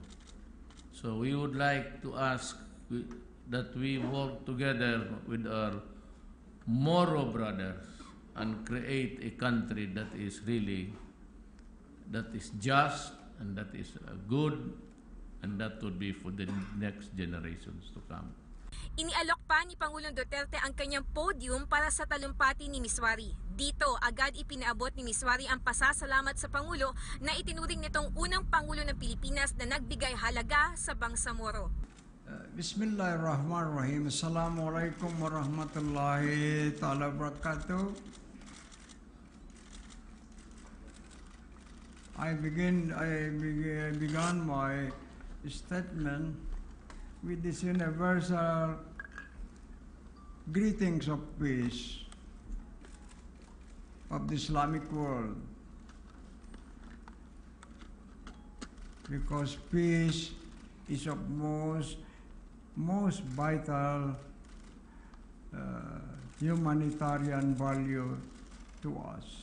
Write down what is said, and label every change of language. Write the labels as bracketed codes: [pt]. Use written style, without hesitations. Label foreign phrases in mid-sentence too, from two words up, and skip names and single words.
[en] So we would like to ask that we work together with our Moro brothers and create a country that is just and that is good, and that would be for the next generations to come. [tl] Inialok pa ni Pangulong Duterte ang kanyang podium para sa talumpati ni Miswari. Dito, agad ipinaabot ni Miswari ang pasasalamat sa Pangulo na itinuring nitong unang Pangulo ng Pilipinas na nagbigay halaga sa Bangsamoro. [ar] بسم الله الرحمن الرحيم السلام عليكم ورحمة الله تعالى وبركاته. [en] I began my statement with this universal greetings of peace of the Islamic world, because peace is of most vital humanitarian value to us.